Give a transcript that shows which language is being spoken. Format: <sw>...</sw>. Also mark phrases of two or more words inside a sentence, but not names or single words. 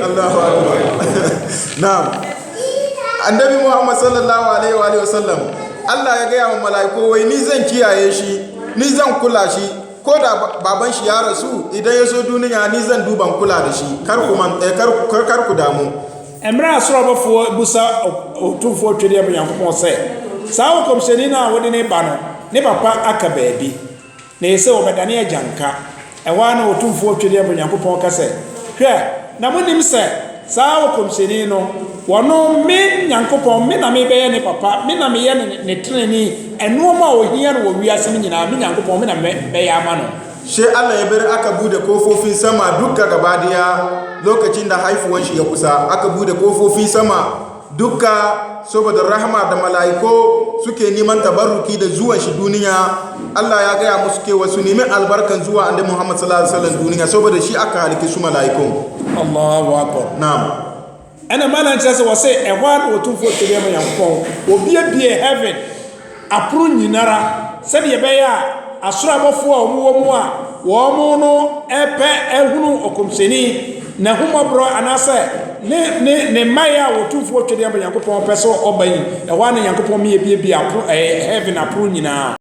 <ar>الله أكبر. نعم.</ar> <ha>Annabi Muhammad</ha> <ar>صلى الله عليه وآله وسلم</ar> <ha>Allah ya gaya wa mala'iku wai ni zan kiyaye shi, ni zan kula shi, ko da baban shi ya rasu idan ya so duniya ni zan duban kula da shi. Kar ku damu.</ha> <ak>Emra asrobofo busa otumfo twede am Nyankopon se. Saa wo komhyeni na wode ne ba no, ne papa aka baabi. Na ese obedane ajanka. Ewa na otumfo twede am Nyankopon ka se. Hwɛ, na monim se saa wo komhyeni no, wono me Nyankopon me na me bɛyɛ ne papa, me na me yɛ ne treneni, ɛnoɔma a ohia no wɔ wiase me nyinaa, me Nyankopon me na bɛyɛ ama no.</ak> <ha>She Allah ya bar aka bude kofofin sama dukka gaba daya lokacin da haifuwan shi ya kusa, aka bude kofofin sama dukka saboda rahama da malaiko suke neman tabarruki da zuwan shi duniya. Allah ya gaya musu kewa su nemi albarkan zuwa annabi Muhammad</ha> <ar>صلى الله عليه وسلم</ar> <ha>duniya saboda shi aka halike su malaiko.</ha> <ar>الله أكبر. نعم.</ar> <ak>Ana mana nkyerɛ sɛ wɔ sɛ ɛhɔ a wɔtumfoɔ twɛdeɛ ma Nyankopɔn obiebie heaven aporo nyinara sɛdeɛ ɛbɛyɛ a asoro abɔfoɔ a wɔwɔ mu a wɔn no ɛpɛ ɛhunu ɔkɔmhyɛni na homɔborɔ anaasɛ ne mmaeɛ a wɔtumfoɔ twɛdeɛ ma Nyankopɔn pɛ sɛ ɔba yi ɛhɔ a ne Nyankopɔn meyɛ biebie aporo heaven aporo nyinaa.</ak>